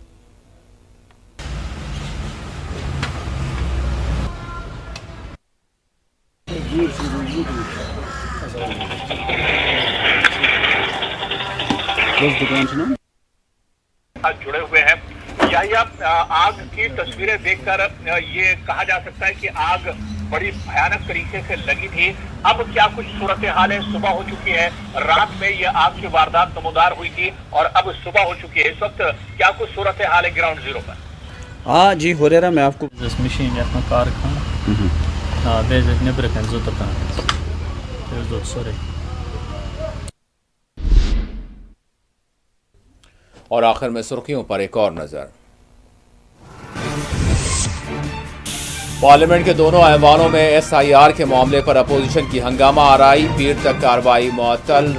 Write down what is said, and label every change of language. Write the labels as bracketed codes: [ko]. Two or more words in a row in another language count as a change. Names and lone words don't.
[ur] جڑے ہوئے ہیں، آگ کی تصویریں دیکھ کر یہ کہا جا سکتا ہے کہ آگ بڑی بھیانک طریقے سے لگی تھی. اب کیا کچھ صورت حال ہے? صبح ہو چکی ہے، رات میں یہ آگ کی واردات نمودار ہوئی تھی اور اب صبح ہو چکی ہے. اس وقت کیا کچھ صورت حال ہے [en] ground zero [ur] پر? ہاں جی ہو رہا میں آپ کو [ks] मशीन या कारखाना नबर कन सोरे। [ur] اور آخر میں سرخیوں پر ایک اور نظر. پارلیمنٹ کے دونوں ایوانوں میں ایس آئی آر کے معاملے پر اپوزیشن کی ہنگامہ آرائی، پیر تک کارروائی معطل.